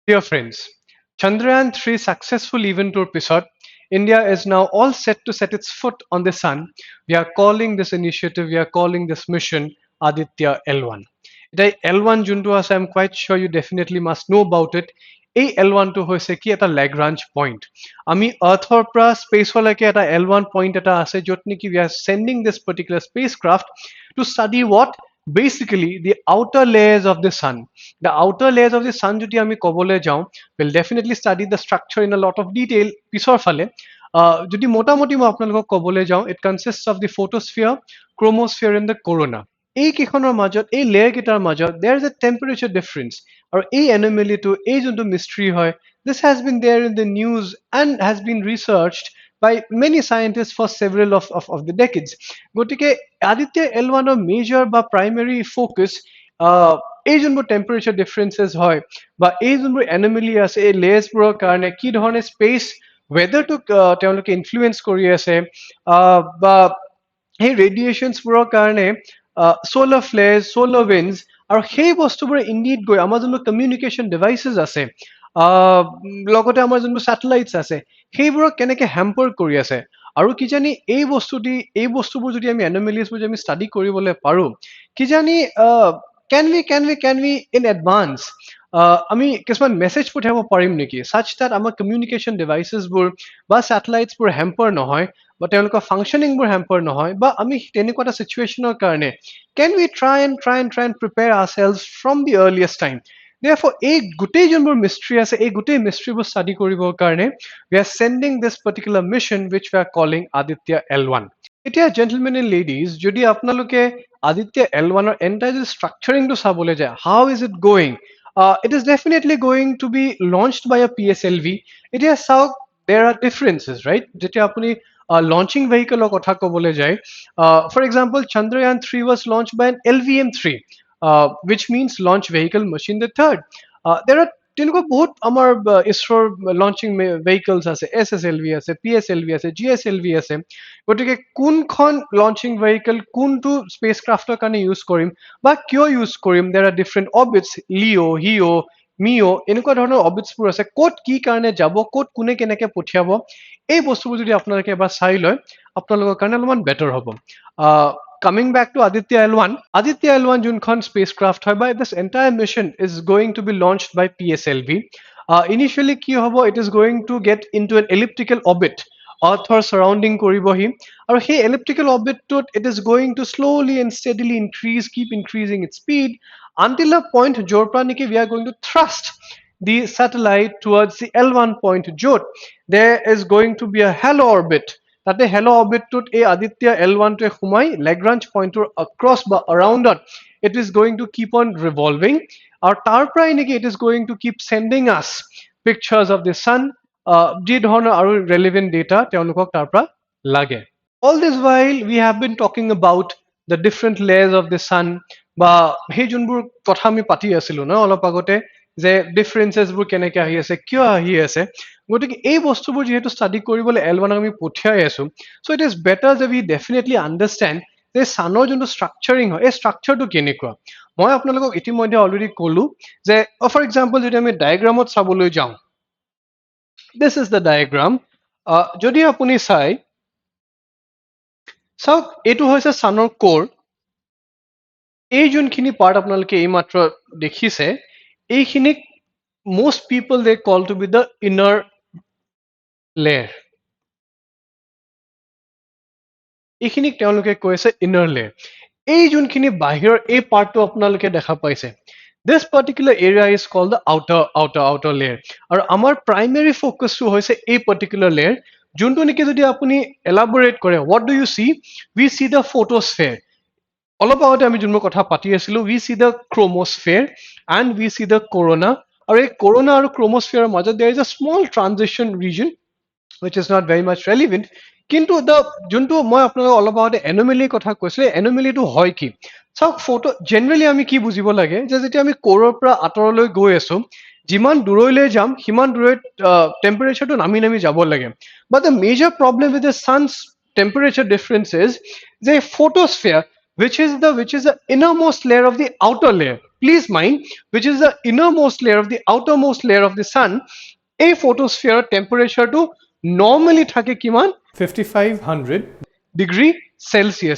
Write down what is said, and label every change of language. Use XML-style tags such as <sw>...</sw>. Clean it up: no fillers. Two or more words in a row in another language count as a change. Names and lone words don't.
<en>Dear friends, Chandrayaan-3 successful event episode, India is now all set to set its foot on the sun. We are calling this initiative, we are calling this mission Aditya L1.</en> <as>Today L1 যোনটো আছে,</as> <en>I'm quite sure you definitely must know about it.</en> <as>এই L1 টো হৈছে কি এটা</as> <en>Lagrange point.</en> <as>আমি Earthৰ পৰা স্পেচলৈকে এটা L1 point এটা আছে য'ত নেকি</as> <en>we are sending this particular spacecraft to study what? Basically the outer layers of the sun. The outer layers of the sun</en> <as>যদি আমি ক'বলৈ যাওঁ,</as> <en>will definitely study the structure in a lot of detail</en> <as>পিছৰ ফালে। যদি মোটামুটি মই আপোনালোকক ক'বলৈ যাওঁ,</as> <en>it consists of the photosphere, chromosphere and the corona.</en> <as>এই কেইখনৰ মাজত, এই লেয়াৰ কেইটাৰ মাজত</as> <en>there is a temperature difference,</en> <as>আৰু এই anomaly টো, এই যোনটো mystery হয়,</as> <en>this has been there in the news and has been researched by many scientists for several of the decades.</en> <as>গতিকে Aditya L1 ৰ major বা</as> <en>primary focus</en> <as>এই যোনবোৰ</as> <en>temperature differences</en> <as>হয় বা এই যোনবোৰ এনমেলি আছে এই লেয়াৰ্ছবোৰৰ কাৰণে কি ধৰণে</as> <en>space weather</en> <as>তেওঁলোকে ইনফ্লুৱেঞ্চ কৰি আছে বা সেই ৰেডিয়েশ্যনছবোৰৰ কাৰণে</as> <en>solar flares, solar winds,</en> <as>আৰু সেই বস্তুবোৰে ইণ্ডিড গৈ আমাৰ যোনবোৰ</as> <en>communication devices</en> <as>আছে লগতে আমাৰ যোনবোৰ চেটেলাইটছ আছে সেইবোৰক কেনেকৈ হেম্পাৰ কৰি আছে আৰু কিজানি এই বস্তুবোৰ যদি আমি এনমেলিজবোৰ যদি আমি ষ্টাডি কৰিবলৈ পাৰোঁ কিজানি</as> <en>can we in advance</en> <as>আমি কিছুমান মেছেজ পঠিয়াব পাৰিম নেকি</as> <en>such that</en> <as>আমাৰ</as> <en>communication devices</en> <as>বা চেটেলাইটছবোৰ হেম্পাৰ নহয় বা তেওঁলোকৰ</as> <en>functioning hamper</en> <as>নহয় বা আমি তেনেকুৱা এটা চিচুৱেশ্যনৰ কাৰণে</as> <en>can we try and prepare ourselves from the earliest time. Therefore</en> <as>এই গোটেই যোনবোৰ mystery আছে এই গোটেই mysteryবোৰ study কৰিবৰ কাৰণে</as> <en>we are sending this particular mission which we are calling Aditya L1. এতিয়া gentlemen and ladies,</en> <as>যদি আপোনালোকে Aditya L1 ৰ</as> <en>entire structuring</en> <as>টো চাবলৈ যায়,</as> <en>how is it going? It is definitely going to be launched by a PSLV.</en> <as>এতিয়া চাওক,</as> <en>there are differences, right?</en> <as>যেতিয়া আপুনি</as> <en>launching vehicle</en> <as>ৰ কথা ক'বলৈ যায়,</as> <en>for example, Chandrayaan-3 was launched by an LVM-3, which means launch vehicle machine the third. There are</en> <as>তেনেকুৱা বহুত আমাৰ ইছৰোৰ</as> <en>launching vehicles</en> <as>আছে, SSLV আছে, PSLV আছে, GSLV আছে। গতিকে কোনখন</as> <en>launching vehicle</en> <as>কোনটো</as> <en>space craft</en> <as>কাৰণে ইউজ কৰিম বা কিয় ইউজ কৰিম,</as> <en>there are different orbits, LEO HEO MEO'</en> <as>এনেকুৱা ধৰণৰ অৰ্বিটছবোৰ আছে, ক'ত কি কাৰণে যাব, ক'ত কোনে কেনেকৈ পঠিয়াব, এই বস্তুবোৰ যদি আপোনালোকে এবাৰ চাই লয় আপোনালোকৰ কাৰণে অলপমান বেটাৰ হ'ব।</as> <en>Coming back to Aditya L1</en> <as>যোনখন spacecraft হয় বা</as> <en>this entire mission is going to be launched by PSLV.</en> <as>Initially কি হ'ব,</as> <en>it is going to get into an elliptical orbit. Earthৰ surrounding</en> <as>কৰিবহি আৰু সেই</as> <en>elliptical orbitটোত it is going to slowly and steadily keep increasing its speed until a point</en> <as>য'ৰ পৰা নেকি</as> <en>we are going to thrust the satellite towards the L1 point য'ত there is going to be a halo orbit. তাতে halo orbit</en> <as>এই আদিত্য L1টোৱে সোমাই</as> <en>Lagrange point across বা aroundত it is going to keep on revolving</en> <as>আৰু তাৰ পৰাই নেকি</as> <en>it is going to keep sending us pictures of the sun,</en> <as>যি ধৰণৰ আৰু</as> <en>relevant data</en> <as>তেওঁলোকক তাৰ পৰা লাগে।</as> <en>All this while we have been talking about the different layers of the sun</en> <as>বা সেই যোনবোৰ কথা আমি পাতি আছিলো ন অলপ আগতে যে ডিফাৰেঞ্চেছবোৰ কেনেকৈ আহি আছে, কিয় আহি আছে, গতিকে এই বস্তুবোৰ যিহেতু ষ্টাডি কৰিবলৈ L1 আমি পঠিয়াই আছো,</as> <en>so it is better that we definitely understand</en> <as>যে ছানৰ যোনটো ষ্ট্ৰাকচাৰিং হয় এই ষ্ট্ৰাকচাৰটো কেনেকুৱা। মই আপোনালোকক ইতিমধ্যে অলৰেডি ক'লো যে</as> <en>for example</en> <as>যদি আমি ডায়েগ্ৰামত চাবলৈ যাওঁ,</as> <en>this is the diagram.</en> <as>যদি আপুনি চাওক এইটো হৈছে</as> <en>sun core.</en> <as>এই যোনখিনি পাৰ্ট আপোনালোকে এইমাত্ৰ দেখিছে এইখিনিক</as> <en>most people they call to be the inner layer.</en> <as>এইখিনিক তেওঁলোকে কৈছে</as> <en>inner layer.</en> <as>এই যোনখিনি বাহিৰৰ এই পাৰ্টটো আপোনালোকে দেখা পাইছে,</as> <en>this particular area is called the outer layer.</en> <as>আৰু আমাৰ</as> <en>primary focus</en> <as>টো হৈছে এই</as> <en>particular layer</en> <as>যোনটো নেকি যদি আপুনি elaborate কৰে,</as> <en>what do you see? We see the photosphere.</en> <as>অলপ আগতে আমি যোনবোৰ কথা পাতি আছিলো,</as> <en>we see the chromosphere and we see the corona.</en> <as>আৰু এই</as> <en>corona আৰু chromosphere মাজত there is a small transition region which is not very much relevant.</en> <as>কিন্তু যোনটো মই আপোনালোকক অলপ আগতে anomaly কথা কৈছিলো, anomalyটো হয় কি? চাওক</as> <en>photo generally</en> <as>আমি কি বুজিব লাগে যে যেতিয়া আমি কোৰৰ পৰা আঁতৰলৈ গৈ আছো, যিমান দূৰলৈ যাম সিমান দূৰত টেম্পাৰেচাৰটো নামি নামি যাব লাগে।</as> <en>But the major problem with the sun's temperature difference is the photosphere which is the innermost layer of the outer layer. please mind, which is the innermost layer of the outermost layer of the sun, a photosphere temperature to normally</en> <as>থাকে কিমান</as> <en>5500 degree Celsius.</en>